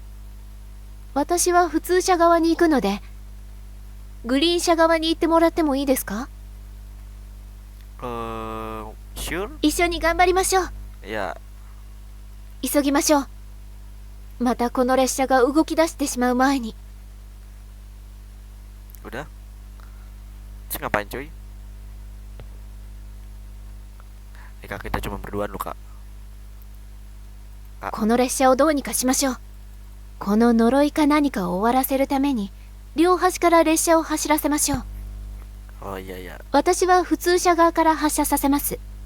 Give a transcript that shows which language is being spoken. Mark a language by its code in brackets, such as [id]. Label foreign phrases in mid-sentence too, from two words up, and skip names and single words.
[ja] 私は普通車側に行くのでグリーン車側に行ってもらってもいいですか？ [en] Sure? [ja] 一緒に頑張りましょう。 [id] Ya, [ja] 急ぎましょう。またこの列車が動き出してしまう前に。 [id] udah. Terus ngapain cuy? Kak, kita cuma berdua loh kak. [ja] この列車をどうにかしましょう。この呪いか何かを終わらせるために両端から列車を走らせましょう。 [id] Oh iya iya. [ja] 私は普通車側から発車させます。